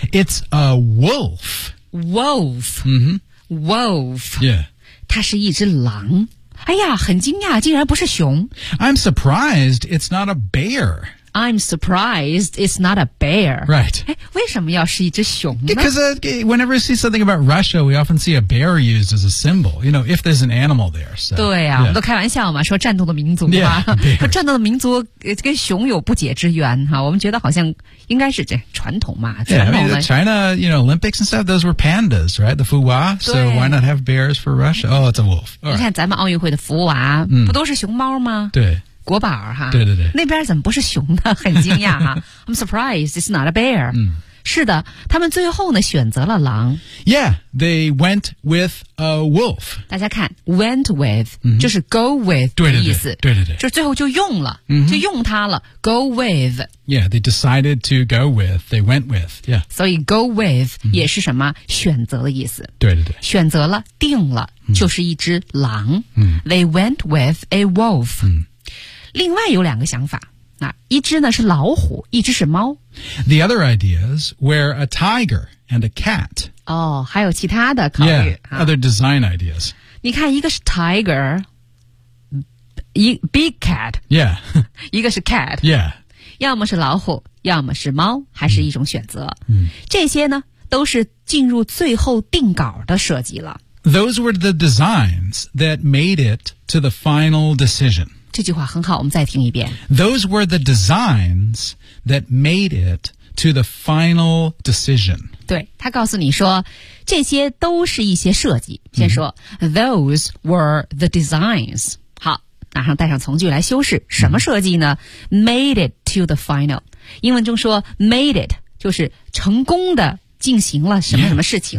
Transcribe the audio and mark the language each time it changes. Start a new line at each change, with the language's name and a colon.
English: It's a wolf. Wolf.、 Mm-hmm. Wolf. Yeah.
Chinese: 它是一只狼。哎呀，很惊讶，竟然不是熊。
English: I'm surprised it's not a bear. I'm surprised it's not a bear. Right.
Chinese: 哎，为什么要是一只熊呢
English: Because、whenever you see something about Russia, we often see a bear used as a symbol. You know, if there's an animal there. So,
Chinese: 对呀、啊
English: yeah.
Chinese: 我们都开玩笑嘛说战斗的民族。
English: Yeah,
Chinese: 战斗的民族跟熊有不解之缘。哈我们觉得好像应该是这传统嘛。
English: Yeah,
Chinese: 传统
English: I mean, China, you know, Olympics and stuff, those were pandas, right? The 福娃 So why not have bears for Russia? Oh, it's a wolf.、Right.
Chinese: 你看咱们奥运会的福娃、不都是熊猫吗对。国宝哈对对对那边怎么不是熊呢很惊讶哈
English: I'm surprised it's not a bear、
Chinese: 是的他们最后呢选择了狼
English: Yeah, they went with a wolf
Chinese: 大家看 went with、就是 go with 对对对的意思对对对就是最后就用了、就用它了 go with
English: Yeah, they decided to go with they went with Yeah.
Chinese: 所以 go with、也是什么选择的意思对对对选择了定了、就是一只狼、
English: They went with a wolf、
Chinese: 另外有两个想法、一只呢是老虎一只是猫
English: The other ideas were a tiger and a cat
Chinese: 哦还有其他的考虑
English: Yeah,、
Chinese: 啊、
English: other design ideas
Chinese: 你看一个是
English: tiger big cat Yeah
Chinese: 一个是 cat
English: Yeah
Chinese: 要么是老虎要么是猫还是一种选择、这些呢都是进入最后定稿的设计了
English: Those were the designs that made it to the final decision
Chinese: 这句话很好我们再听一遍。
English: Those were the designs that made it to the final decision.
Chinese: 对他告诉你说这些都是一些设计。先说、
English: Those were the designs.
Chinese: 好马上带上从句来修饰。什么设计呢、
English: Made it to the final.
Chinese: 英文中说 made it, 就是成功的进行了什么什么事情。